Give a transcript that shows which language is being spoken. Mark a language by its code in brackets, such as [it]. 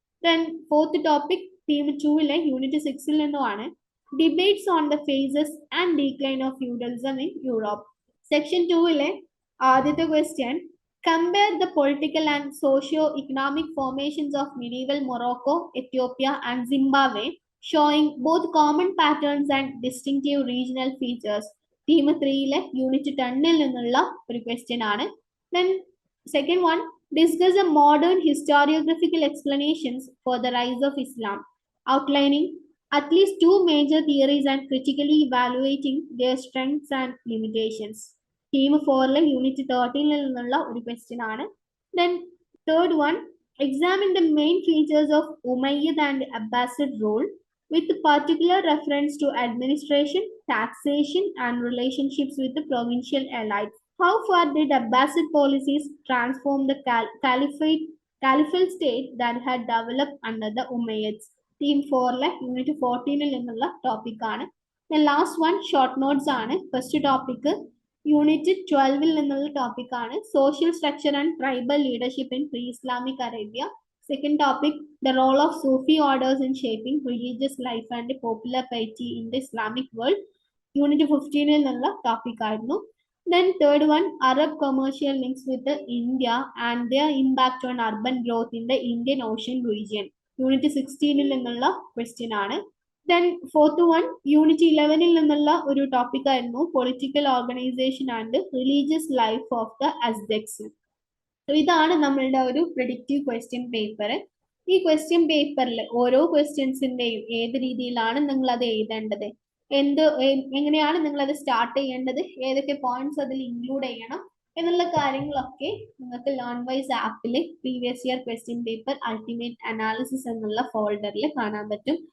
[en] Then fourth topic, theme 2 unit 6 നിന്നുമാണ് debates on the phases and decline of feudalism in Europe. Section 2 ആദ്യത്തെ question, compare the political and socio-economic formations of medieval Morocco, Ethiopia, and Zimbabwe, showing both common patterns and distinctive regional features. [ml] Theme 3 unit 10 നിന്നുള്ള ഒരു question ആണ്. [en] Then second one, discuss the modern historiographical explanations for the rise of Islam, outlining at least 2 major theories and critically evaluating their strengths and limitations. [ml] Theme 4 unit 13 നിന്നുള്ള ഒരു question ആണ്. [en] Then third one, examine the main features of Umayyad and Abbasid rule with particular reference to administration, taxation, and relationships with the provincial elites. How far did Abbasid policies transform the caliphal state that had developed under the Umayyads? [ml] Theme 4 unit 14 നിന്നുള്ള topic ആണ്. [en] The last one, short notes ആണ്. First topic [ml] unit 12 നിന്നുള്ള topic ആണ് [en] Social structure and tribal leadership in pre Islamic Arabia. Second topic the role of Sufi orders in shaping religious life and popular piety in the Islamic world. [ml] Unit 15 നിന്നുള്ള topic ആയിരുന്നു. [en] Then third one, Arab commercial links with the India and their impact on urban growth in the Indian Ocean region. Unit 16 [ml] നിന്നുള്ള question ആണ്. [en] Then fourth one, unit 11 [ml] നിന്നുള്ള ഒരു topic ആയിരുന്നു [en] Political organization and religious life of the Aztecs. [ml] ഇതാണ് നമ്മളുടെ ഒരു predictive question paper. ഈ question പേപ്പറിൽ ഓരോ ക്വസ്റ്റ്യൻസിന്റെയും ഏത് രീതിയിലാണ് നിങ്ങൾ അത് എഴുതേണ്ടത്, എങ്ങനെയാണ് നിങ്ങൾ അത് സ്റ്റാർട്ട് ചെയ്യേണ്ടത്, ഏതൊക്കെ പോയിന്റ്സ് അതിൽ ഇൻക്ലൂഡ് ചെയ്യണം എന്നുള്ള കാര്യങ്ങളൊക്കെ നിങ്ങൾക്ക് ലേൺവൈസ് ആപ്പിൽ previous year question paper ultimate analysis എന്നുള്ള ഫോൾഡറിൽ കാണാൻ പറ്റും.